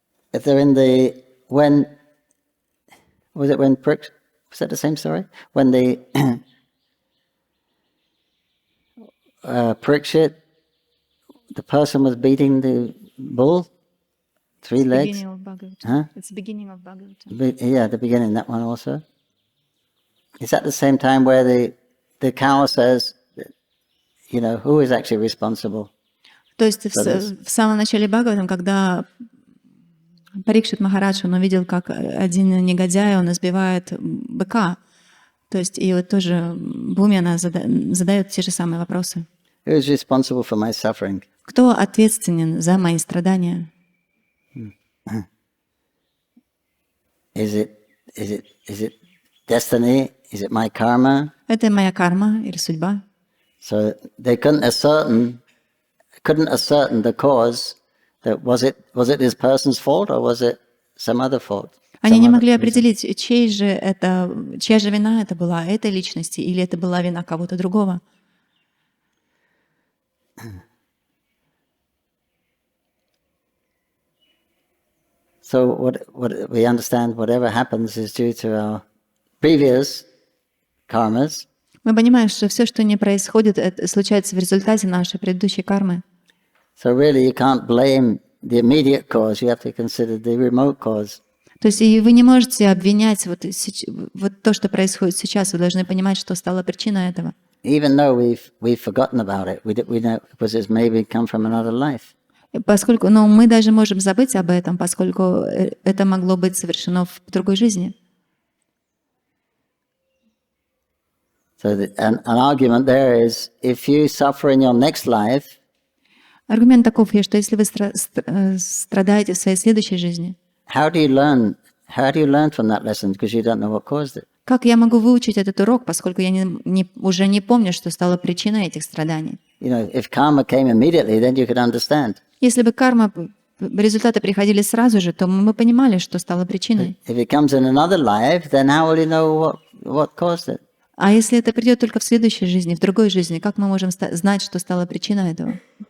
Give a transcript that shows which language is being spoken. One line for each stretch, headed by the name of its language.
English: If they're in the, when was that the same story? When the Parikshit, the person was beating the bull, 3 legs. Huh? It's the beginning of Bhagavatam. Yeah, the beginning, that one also. Is that the same time where the cow says, you know, who is actually responsible?
Russian: То есть в самом начале Бхагаватам, когда Парикшит Махарадж, он увидел, как один негодяй, он избивает быка. То есть и вот тоже Бхуми, она задает те же самые вопросы.
English: Who is responsible for my suffering?
Russian: Кто ответственен за мои страдания?
English: Is it destiny? Is it my karma?
Russian: Это моя карма или судьба?
English: So they couldn't ascertain the cause. That was it this person's fault or was it some other fault?
Russian: Они не могли определить, чья же вина это была, этой личности, или это была вина кого-то другого.
English: So what we understand, whatever happens is due to our previous karmas.
Russian: Мы понимаем, что все, что не происходит, это случается в результате нашей предыдущей кармы.
English: So really you can't blame the immediate cause, you have to consider the remote cause.
Russian: То есть и вы не можете обвинять вот то, что происходит сейчас, вы должны понимать, что стало причиной этого.
English: Even though we've forgotten about it, we know because it's maybe come from another life.
Russian: Поскольку, но мы даже можем забыть об этом, поскольку это могло быть совершено в другой жизни.
English: So an argument there is, if you suffer in your next life,
Russian: Аргумент таков, что если вы страдаете в своей следующей жизни,
English: how do you learn from that lesson because you don't know what caused it?
Russian: как я могу выучить этот урок, поскольку я уже не помню, что стало причиной этих страданий?
English: You know, if karma came immediately, then you could understand.
Russian: Если бы карма, результаты приходили сразу же, то мы понимали, что стало причиной.
English: If it comes in another life, then how will you know what caused it?
Russian: А если это придет только в следующей жизни, в другой жизни, как мы можем знать, что стало причиной этого?